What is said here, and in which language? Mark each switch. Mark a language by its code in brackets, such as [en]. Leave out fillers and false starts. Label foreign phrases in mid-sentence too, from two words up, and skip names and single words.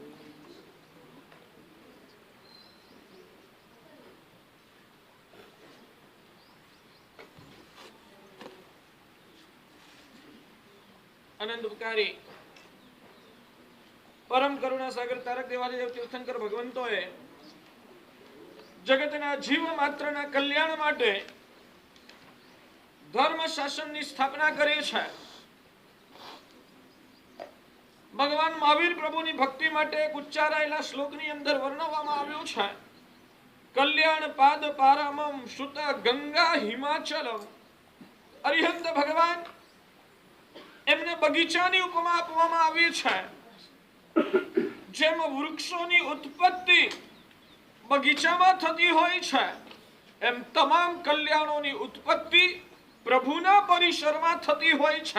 [gu] આનંદ ઉપકારી પરમ કરુણા સાગર તારક દેવાદેવ તીર્થંકર ભગવંતોએ જગતના જીવ માત્રના કલ્યાણ માટે ધર્મ શાસનની સ્થાપના કરી છે। ભગવાન મહાવીર પ્રભુની ભક્તિ માટે એક ઉચ્ચારાયેલા શ્લોકની અંદર વર્ણવવામાં આવ્યું છે, [sa] કલ્યાણ પાદ પારામમ સુત ગંગા હિમાચલમ। [gu] અરિહંત ભગવાન એમને બગીચાની ઉપમા આપવામાં આવી છે, જેમ વૃક્ષોની ઉત્પત્તિ બગીચામાં થતી હોય છે, એમ તમામ કલ્યાણોની ઉત્પત્તિ પ્રભુના પરિસરમાં થતી હોય છે।